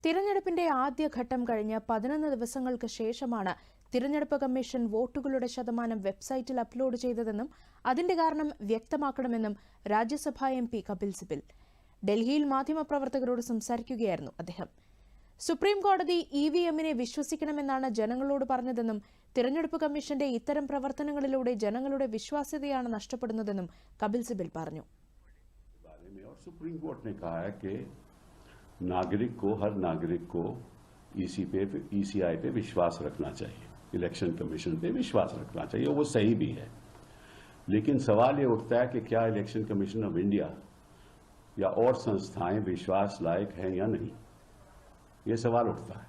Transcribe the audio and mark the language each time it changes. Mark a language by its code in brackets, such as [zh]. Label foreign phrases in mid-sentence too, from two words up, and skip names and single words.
[ml] തിരഞ്ഞെടുപ്പിന്റെ ആദ്യഘട്ടം കഴിഞ്ഞ് 11 ദിവസങ്ങൾക്ക് ശേഷമാണ് തിരഞ്ഞെടുപ്പ് കമ്മീഷൻ വോട്ടുകളുടെ ശതമാനം വെബ്സൈറ്റിൽ അപ്ലോഡ് ചെയ്തതെന്നും അതിന്റെ കാരണം വ്യക്തമാക്കണമെന്നും രാജ്യസഭാ എംപി കപിൽ സിബൽ ഡൽഹിയിൽ മാധ്യമപ്രവർത്തകരോട് സംസാരിക്കുകയായിരുന്നു അദ്ദേഹം. സുപ്രീംകോടതി ഇവിഎമ്മിനെ വിശ്വസിക്കണമെന്നാണ് ജനങ്ങളോട് പറഞ്ഞതെന്നും തിരഞ്ഞെടുപ്പ് കമ്മീഷന്റെ ഇത്തരം പ്രവർത്തനങ്ങളിലൂടെ ജനങ്ങളുടെ വിശ്വാസ്യതയാണ് നഷ്ടപ്പെടുന്നതെന്നും കപിൽ സിബൽ പറഞ്ഞു. [hi] नागरिक को हर नागरिक को ईसीआई पे विश्वास रखना चाहिए, इलेक्शन कमीशन पे विश्वास रखना चाहिए, वो सही भी है. लेकिन सवाल ये उठता है कि क्या इलेक्शन कमीशन ऑफ इंडिया या और संस्थाएं विश्वास लायक हैं या नहीं, ये सवाल उठता है.